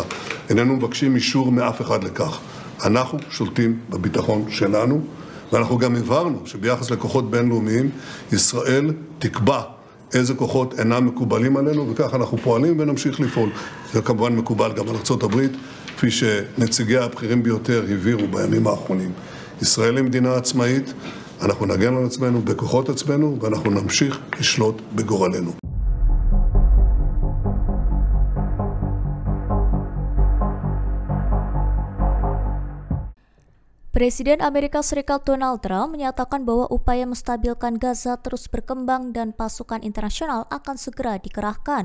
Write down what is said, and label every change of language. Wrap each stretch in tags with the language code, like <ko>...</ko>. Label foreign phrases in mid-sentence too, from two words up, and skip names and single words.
<he>איננו מבקשים אישור מאף אחד לכך. אנחנו שולטים בביטחון שלנו, ואנחנו גם הבהרנו שביחס לכוחות בינלאומיים ישראל תקבע איזה כוחות אינם מקובלים עלינו, וכך אנחנו פועלים ונמשיך לפעול. זה כמובן מקובל גם על ארצות הברית, כפי שנציגי הבכירים ביותר הבהירו בימים האחרונים. ישראל היא מדינה עצמאית, אנחנו נגן על עצמנו בכוחות עצמנו, ואנחנו נמשיך לשלוט בגורלנו.</he> <id>Presiden Amerika Serikat Donald Trump menyatakan bahwa upaya menstabilkan Gaza terus berkembang dan pasukan internasional akan segera dikerahkan.</id>